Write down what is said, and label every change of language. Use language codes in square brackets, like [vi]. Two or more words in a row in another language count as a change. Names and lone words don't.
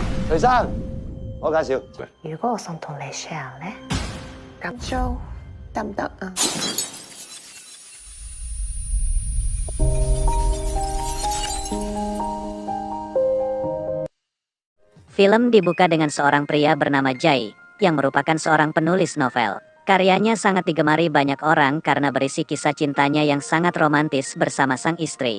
[yue] 徐生，我介紹。如果我想同你 share 咧，咁做得唔得啊？ [id] Film dibuka dengan seorang pria bernama Jai, yang merupakan seorang penulis novel. Karyanya sangat digemari banyak orang karena berisi kisah cintanya yang sangat romantis bersama sang istri.